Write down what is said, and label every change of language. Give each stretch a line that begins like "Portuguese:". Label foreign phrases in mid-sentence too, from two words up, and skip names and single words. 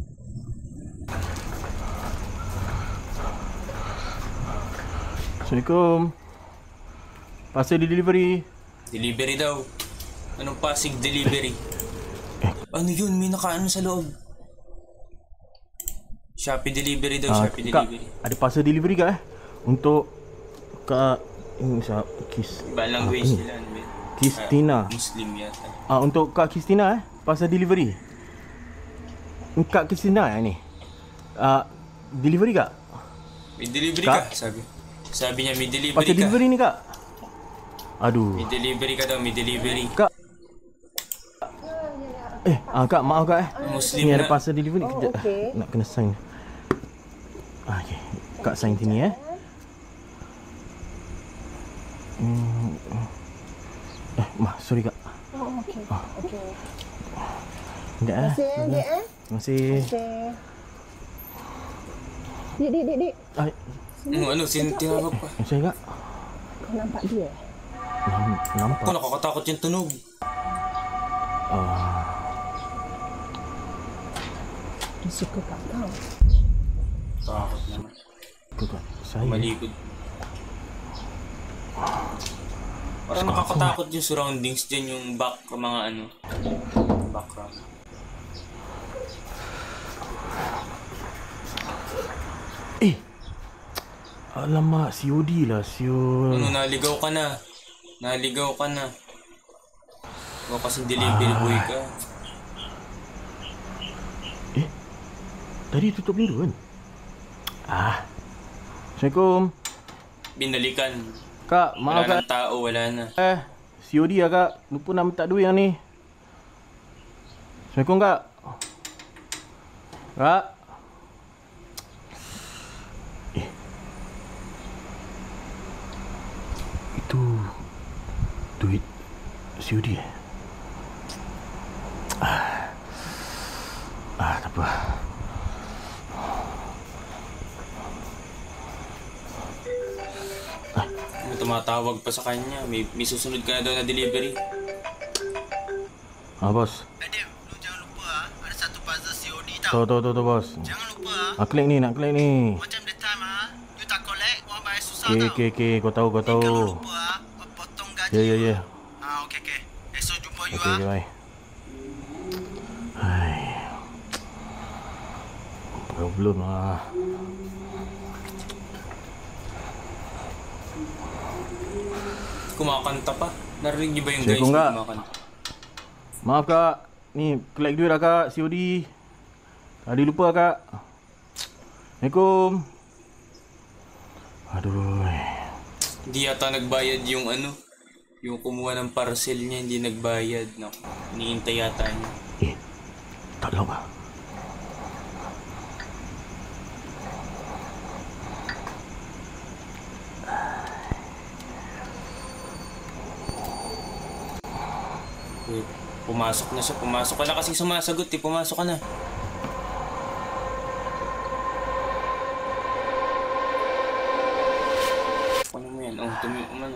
Malay: Assalamualaikum.
English: Parcel delivery.
Filipino: Delivery daw. Anong Pasig delivery? Ano yun? May nakaano sa loob. Shopee delivery daw. Shopee delivery.
Malay: Ada
English: parcel delivery
Malay: kak untuk Kak ini sa Kis.
Filipino: Iba language nila. Kristina. Muslim yata.
Malay: Untuk Kak Kristina
English: parcel delivery.
Malay: Kak Kristina ni. Delivery kak?
Filipino: May delivery ka? Sabi niya may delivery parcel ka.
Malay: Delivery ni kak. Aduh.
Filipino: May delivery ka daw, may delivery.
Malay: Kak. Kak, maaf kak
Filipino: Muslim
Malay: ni
Filipino: na.
Malay: ada
English: parcel delivery
Malay: kejap. Okay. Nak kena sign. Okay. Kak sign sini sorry kak. Okey. Enggak Terima kasih, Dek. Dik.
Filipino: Ano, tinawag pa.
Malay: Saya kak. Kau nampak dia? Nampak.
Filipino: Ako, nakakatakot yung tunog.
Malay: Dia suka kat kau.
Filipino: Takot naman.
Malay: Kak, saya.
Filipino: Malikod. Parang nakakatakot yung surroundings dyan, yung mga ano, background.
Malay: Alamak, COD lah, siul.
Filipino: Ano, naligaw ka na. Huwag kasing delivery boy ka.
Malay: Tadi tutup dulu kan? Assalamualaikum.
Filipino: Binalikan.
Malay: Kak, maaf
Filipino: Wala
Malay: kak.
Filipino: ng tao, wala na.
Malay: COD lah kak. Lupa nak minta duit yang ni. Assalamualaikum kak. Kak. Itu duit COD tak apa.
Filipino: May tumatawag pa sa kanya. May susunod ka na daw na delivery.
Malay: Bos. Adib, lu jangan lupa ada satu puzzle COD tau. Tahu bos. Jangan lupa Klik ni, nak klik ni. macam
English: the time you
Malay: tak collect, orang bayar susah tau. Okay, kau tahu. Kalau lupa potong gaji. Ya. Okey. Esok jumpa you
English: Okay, bye.
Malay: Problem lah.
Filipino: kumakanta pa. Narinig niyo ba yung Sige guys ko nga. na kumakanta?
Malay: Maaf kak, ni collect duit lah kak, COD. Tadi lupa kak. Assalamualaikum. Aduh.
Filipino: Hindi yata nagbayad yung yung kumuha ng parcel niya, hindi nagbayad. No? Iniintay yata niya.
Malay: Tak tahu kak.
Filipino: Wait, pumasok na siya. Pumasok ka na kasi sumasagot eh. Pumasok ka na. Ano mo yan? Oh, ano?